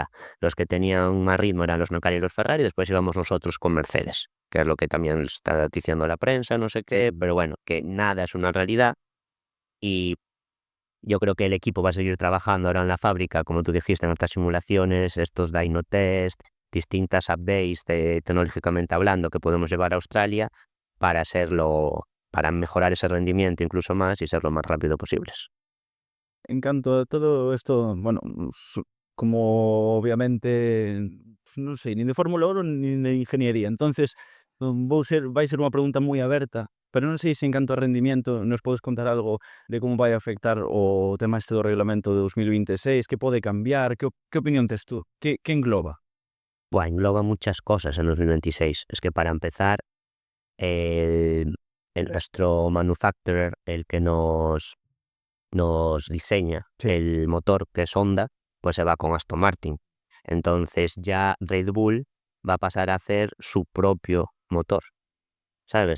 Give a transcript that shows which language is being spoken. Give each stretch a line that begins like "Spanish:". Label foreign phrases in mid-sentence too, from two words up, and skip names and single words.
Spanish: Los que tenían más ritmo eran los McLaren y los Ferrari, después íbamos nosotros con Mercedes, que es lo que también está diciendo la prensa, no sé qué, pero bueno, que nada es una realidad y yo creo que el equipo va a seguir trabajando ahora en la fábrica, como tú dijiste, en estas simulaciones, estos
English: dyno test,
Spanish: distintas updates tecnológicamente hablando que podemos llevar a Australia para para mejorar ese rendimiento incluso más y ser lo más rápido posibles.
Galician: En canto a todo esto, bueno, como obviamente, non sei, nin de Fórmula 1 nin de ingeniería. Entonces, vai ser unha pregunta moi aberta, pero non sei se en canto a rendimiento nos podes contar algo de como vai afectar o tema este do reglamento de 2026, que pode cambiar, que opinión tes tú? Que engloba?
Spanish: Buah, engloba muchas cosas en 2026. Es que para empezar, nuestro manufacturer, el que nos diseña Sí. el motor, que es Honda, pues se va con Aston Martin. Entonces ya Red Bull va a pasar a hacer su propio motor, ¿sabes?